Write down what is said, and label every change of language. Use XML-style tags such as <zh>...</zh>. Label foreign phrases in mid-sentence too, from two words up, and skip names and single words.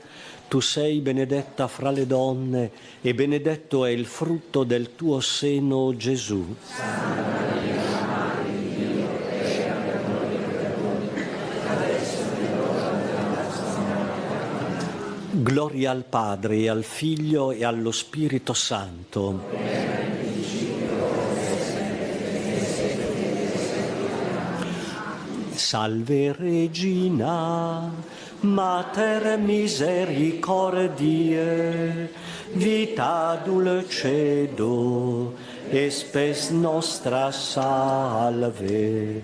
<it>Tu sei benedetta fra le donne e benedetto è il frutto del tuo seno, Gesù. Santa Maria, Madre di Dio, prega per noi peccatori, adesso è l'ora della nostra morte. Gloria al Padre e al Figlio e allo Spirito Santo.</it> <la>Salve Regina, Mater misericordiae, vita dulcedo, et spes nostra salve.</la>